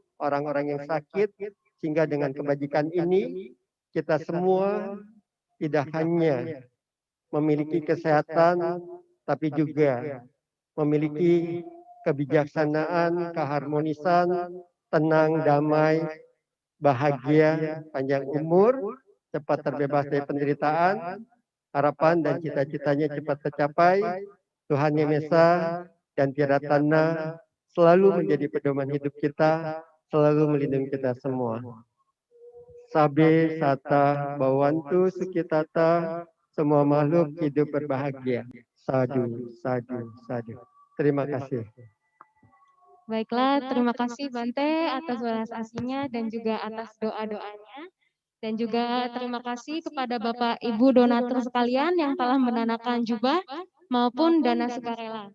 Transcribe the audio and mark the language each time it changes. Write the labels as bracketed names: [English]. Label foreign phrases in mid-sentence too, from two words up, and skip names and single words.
[Indonesian] orang-orang yang sakit, sehingga dengan kebajikan ini kita semua tidak hanya memiliki kesehatan tapi juga memiliki kebijaksanaan, keharmonisan, tenang, damai, bahagia, panjang umur, cepat terbebas dari penderitaan, harapan dan cita-citanya cepat tercapai. Tuhan Yang Maha Esa dan Tiratana selalu menjadi pedoman hidup kita, selalu melindungi kita semua. [Pali] Sabe sata bawantu sukitata, [Indonesian] semua makhluk hidup berbahagia. [Pali] Sadu, sadu, sadu. [Indonesian] Terima kasih. Baiklah, terima kasih Bante atas welas asihnya dan juga atas doa-doanya. Dan juga terima kasih kepada Bapak Ibu donatur sekalian yang telah mendanakan jubah maupun dana sukarela.